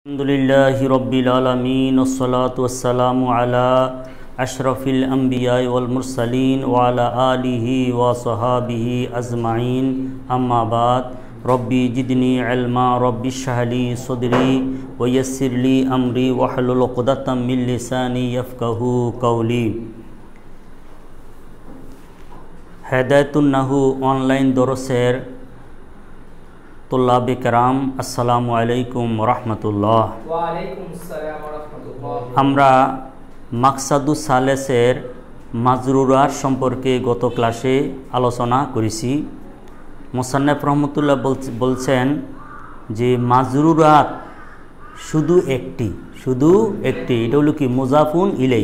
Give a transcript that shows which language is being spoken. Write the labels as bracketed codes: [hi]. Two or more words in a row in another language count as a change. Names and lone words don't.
[ar] الحمد لله رب العالمين والصلاة والسلام على أشرف الأنبياء والمرسلين وعلى آله وصحبه أجمعين أما بعد رب زدني علما رب اشرح لي صدري ويسر لي أمري واحلل عقدة من لساني يفقهوا قولي. हिदायतुन नहू [bn] অনলাইন দরসের [ar] طلاب كرام السلام عليكم رحمة الله. [bn] আমরা [ar] المقصد الثالث [bn] মাজরুরার সম্পর্কে গত ক্লাসে আলোচনা করেছি। [ar] مصنف رحمه الله [bn] বলছেন যে মাজরুরাত শুধু একটি এটা হলো কি [ar] مضاف إليه.